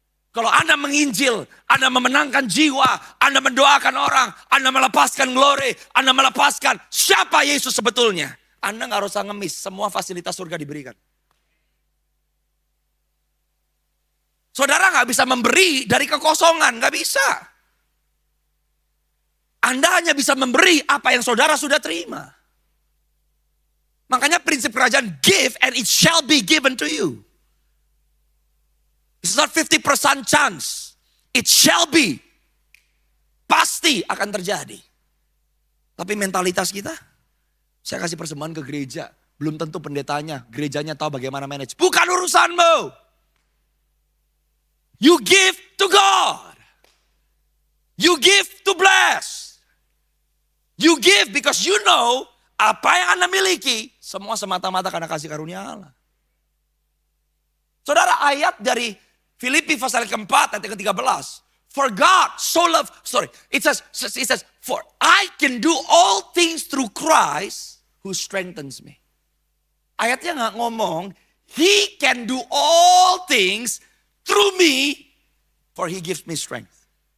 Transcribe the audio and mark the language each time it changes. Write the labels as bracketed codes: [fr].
[id] Kalau Anda menginjil, Anda memenangkan jiwa, Anda mendoakan orang, Anda melepaskan glory, Anda melepaskan siapa Yesus sebetulnya. Anda gak usah ngemis, semua fasilitas surga diberikan. Saudara gak bisa memberi dari kekosongan, gak bisa. Anda hanya bisa memberi apa yang saudara sudah terima. Makanya prinsip kerajaan, [en] give and it shall be given to you. It's not 50% chance. It shall be. [id] Pasti akan terjadi. Tapi mentalitas kita, saya kasih persembahan ke gereja. Belum tentu pendetanya, gerejanya tahu bagaimana manage. Bukan urusanmu. [en] You give to God. You give to bless. You give because you know [id] apa yang Anda miliki. Semua semata-mata karena kasih karunia Allah. Saudara, ayat dari Filipi pasal keempat ayat ke-13. [en] For God so loved, it says, for I can do all things through Christ who strengthens me. [id] Ayatnya gak ngomong, [en] He can do all things through me, for He gives me strength.